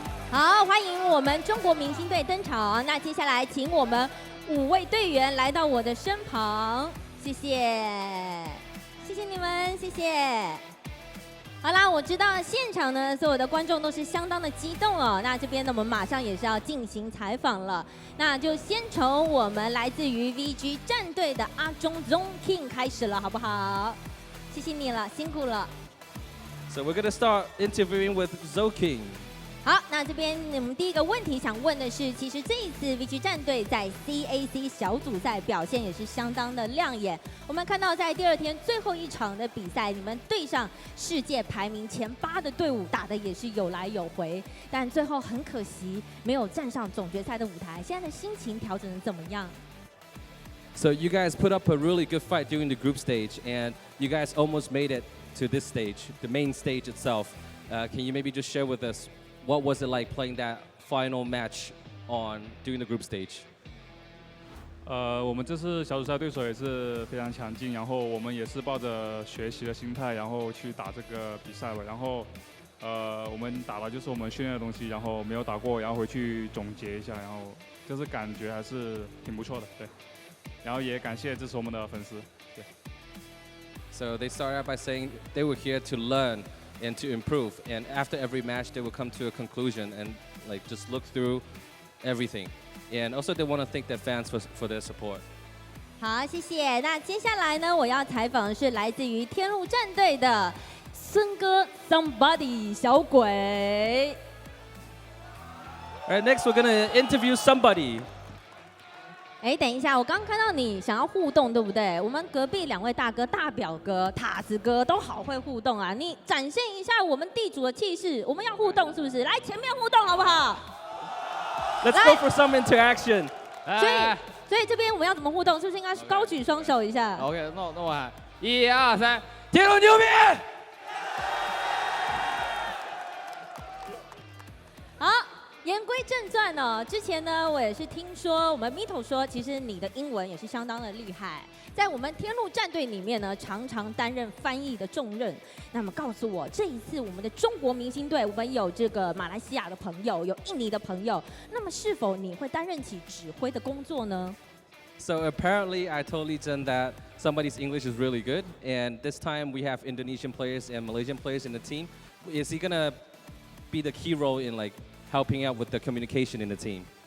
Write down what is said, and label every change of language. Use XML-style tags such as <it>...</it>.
<zh>好，欢迎我们中国明星队登场。那接下来，请我们5位队员来到我的身旁，谢谢，谢谢你们，谢谢。好啦，我知道现场呢，所有的观众都是相当的激动哦。那这边呢，我们马上也是要进行采访了。那就先从我们来自于 VG 战队的阿中 King 开始了，好不好？谢谢你了，辛苦了。</zh> <en>So we're gonna start interviewing with Zoking.</en> <zh>好，那这边我们第一个问题想问的是，其实这一次 VG 战队在 CAC 小组赛表现也是相当的亮眼。我们看到在第2天最后一场的比赛，你们对上世界排名前8的队伍，打的也是有来有回，但最后很可惜没有站上总决赛的舞台。现在的心情调整得怎么样？</zh> <en>So you guys put up a really good fight during the group stage, and you guys almost made it to this stage, the main stage itself. Can you maybe just share with us what was it like playing that final match during the group stage?</en> <zh>我们这次小组赛对手也是非常强劲，然后我们也是抱着学习的心态，然后去打这个比赛吧。然后我们打的就是我们训练的东西，然后没有打过，然后回去总结一下，然后就是感觉还是挺不错的，对。然后也感谢支持我们的粉丝，对。</zh> <en>So they started out by saying they were here to learn and to improve, and after every match they will come to a conclusion and like just look through everything, and also they want to thank their fans for their support.</en> <zh>好，谢谢。那接下来呢，我要采访的是来自于天路战队的孙哥 Somebody 小鬼。</zh> <en>All right, next we're gonna interview somebody.</en> <zh>哎，等一下，我刚看到你想要互动，对不对？我们隔壁2位大哥、大表哥、塔子哥都好会互动啊！你展现一下我们地主的气势，我们要互动是不是？来前面互动好不好？</zh> <en>Let's go for some interaction.</en> <zh>所以这边我们要怎么互动？是不是应该是高举双手一下？ OK，那我喊1、2、3，铁路牛逼！好，言归正传哦，之前呢，我也是听说我们 Mito 说，其实你的英文也是相当的厉害，在我们天路战队里面呢，常常担任翻译的重任。那么告诉我，这一次我们的中国明星队，我们有这个马来西亚的朋友，有印尼的朋友，那么是否你会担任起指挥的工作呢？</zh> <en>So apparently, I told Lee Zhen that somebody's English is really good, and this time we have Indonesian players and Malaysian players in the team. Is he gonna be the key role in like helping out with the communication in the team?</en>